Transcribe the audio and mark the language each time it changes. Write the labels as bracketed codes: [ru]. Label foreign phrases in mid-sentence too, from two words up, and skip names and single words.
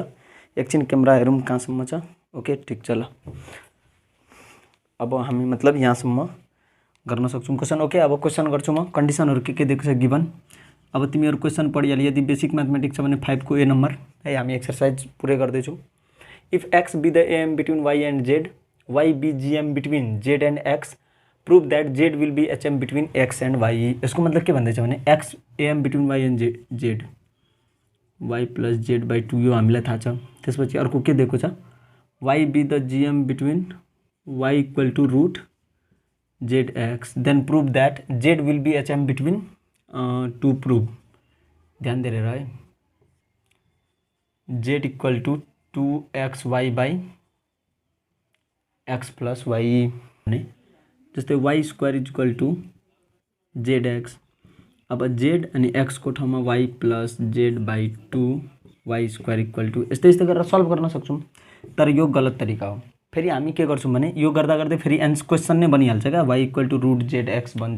[ne] एकछिन क्यामेरा हेरौँ कहाँसम्म छ। ओके ठिक छ ल, अब हामी मतलब यहाँसम्म गर्न सक्छौँ क्वेसन। ओके अब क्वेसन गर्छु म। कन्डिसनहरू के दिएको छ गिभन। अब तिमीहरू क्वेसन पढिहाल। यदि [en] basic mathematics [ne] छ भने 5 को ए नम्बर है, हामी एक्सरसाइज पुरै गर्दैछौँ। [en] If x be the AM between y and z, y be GM between z and x, prove that z will be HM between x and y. [ne] यसको मतलब के भन्दैछ भने [en] x AM between y and z, y plus z by 2 [ne] यो हामीलाई थाहा छ। त्यसपछि अर्को के दिएको छ, [en] y be the GM between y equal to root z x, then prove that z will be HM between two. प्रुभ, [ne] ध्यान दिएर है, [en] z equal to 2xy by x plus y [ne] भने जस्तै [en] y square equal to z x. [ne] अब जेड अनि एक्सको ठाउँमा [en] y plus z by 2 y square equal to, [ne] यस्तै यस्तै गरेर सल्भ गर्न सक्छौँ। तर यो गलत तरिका हो। फेरि हामी के गर्छौँ भने यो गर्दा गर्दै फेरि एन्स क्वेसन नै बनिहाल्छ क्या, [en] y equal to root z x [ne] बन्छ।